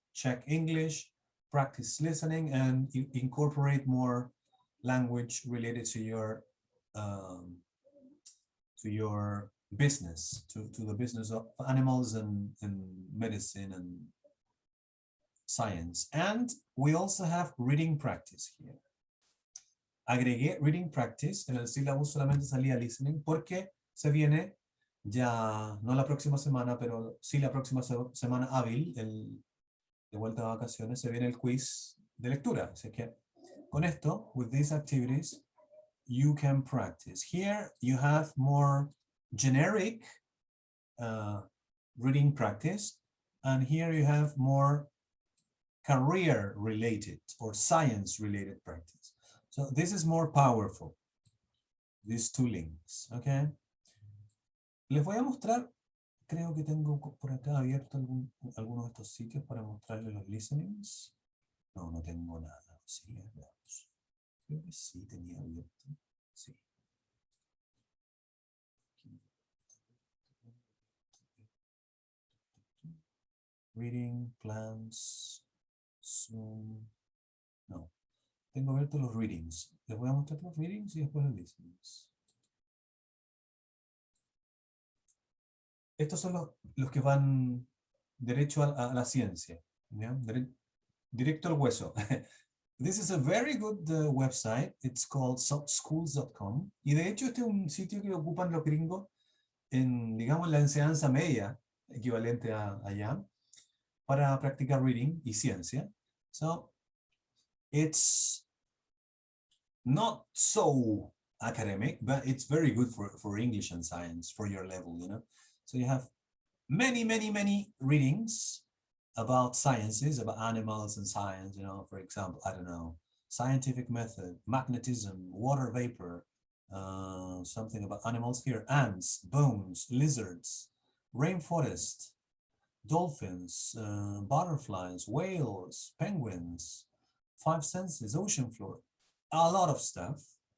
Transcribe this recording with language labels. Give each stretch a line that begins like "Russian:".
English: Check English, practice listening, and incorporate more language related to your business, to the business of animals and medicine and science. And we also have reading practice here.
Spanish: Agregué reading practice, en el sílabo solamente salía listening porque se viene ya, no la próxima semana, pero sí la próxima semana hábil, de vuelta a vacaciones, se viene el quiz de lectura. Así que con esto,
English: with these activities, you can practice. Here you have more generic reading practice, and here you have more career related or science related practice. So this is more powerful, these 2 links, okay?
Spanish: Les voy a mostrar, creo que tengo por acá abierto algunos de estos sitios para mostrarles los listenings. No, no tengo nada. Sí, veamos. Creo que sí tenía abierto. Sí.
English: Reading, plans, Zoom. No.
Spanish: Tengo abiertos los readings. Les voy a mostrar los readings y después los listenings. Estos son los que van derecho a la ciencia. ¿Ya? Directo al hueso.
English: This is a very good website. It's called softschools.com.
Spanish: Y de hecho este es un sitio que ocupan los gringos en, digamos, la enseñanza media, equivalente a allá, para practicar reading y ciencia.
English: So, it's not so academic, but it's very good for English and science, for your level, you know. So you have many, many, many readings about sciences, about animals and science, you know, for example, I don't know, scientific method, magnetism, water vapor, something about animals here, ants, bones, lizards, rainforest, dolphins, butterflies, whales, penguins, five senses, ocean floor, a lot of stuff.